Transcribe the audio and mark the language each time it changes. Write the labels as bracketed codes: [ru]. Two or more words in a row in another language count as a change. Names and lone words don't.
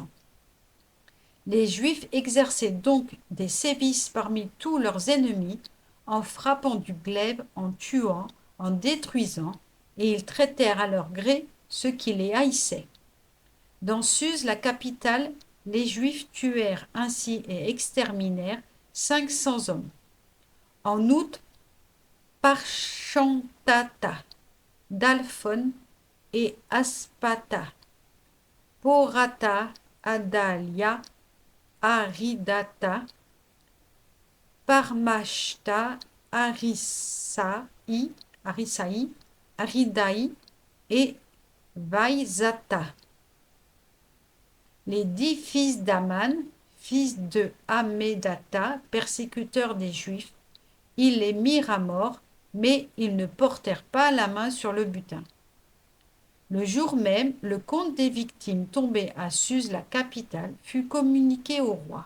[fr] Les Juifs exerçaient donc des sévices parmi tous leurs ennemis, en frappant du glaive, en tuant, en détruisant, et ils traitèrent à leur gré ceux qui les haïssaient. Dans Suse, la capitale, les Juifs tuèrent ainsi et exterminèrent 500 hommes. En août, Parchantata, Dalphon et Aspata, Porata, Adalia, Aridata, Parmashta, Arisaï, Aridaï et Vaïzata. Les 10 fils d'Aman, fils de Hammédata, persécuteurs des Juifs, ils les mirent à mort, mais ils ne portèrent pas la main sur le butin. Le jour même, le compte des victimes tombées à Suse, la capitale, fut communiqué au roi.